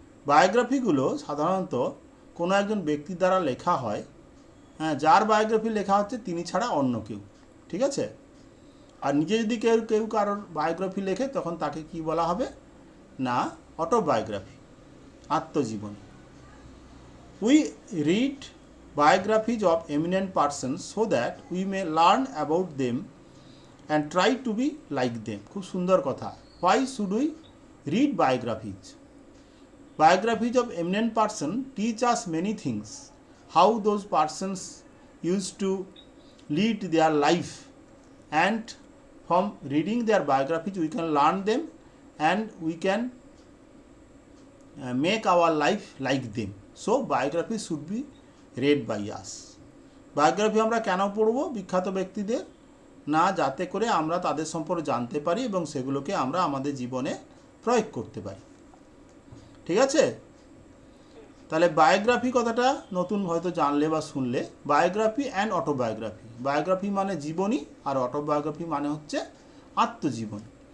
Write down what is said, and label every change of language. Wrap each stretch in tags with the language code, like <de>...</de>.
<bn>বায়োগ্রাফিগুলো সাধারণত কোনো একজন ব্যক্তির দ্বারা লেখা হয়, যার বায়োগ্রাফি লেখা হচ্ছে তিনি ছাড়া অন্য কেউ, ঠিক আছে? আর নিজে যদি কেউ কারোর বায়োগ্রাফি লেখে তখন তাকে কি বলা হবে না অটোবায়োগ্রাফি, আত্মজীবনী।</bn> <en>We read biographies of eminent persons so that we may learn about them and try to be like them.</en> <bn>খুব সুন্দর কথা।</bn> <en>Why should we read biographies? Biographies of eminent person teach us many things. How those persons used to lead their life, and from reading their biographies we can learn them and we can make our life like them. So biography should be read by us.</en> <bn>Biography আমরা কেন পড়ব বিখ্যাত ব্যক্তিদের? না যাতে করে আমরা তাদের সম্পর্কে জানতে পারি এবং সেগুলোকে আমরা আমাদের জীবনে প্রয়োগ করতে পারি, ঠিক আছে? তাহলে বায়োগ্রাফি কথাটা নতুন হয়তো জানলে বা শুনলে। বায়োগ্রাফি অ্যান্ড অটোবায়োগ্রাফি, বায়োগ্রাফি মানে জীবনী আর অটোবায়োগ্রাফি মানে হচ্ছে আত্মজীবনী।</bn>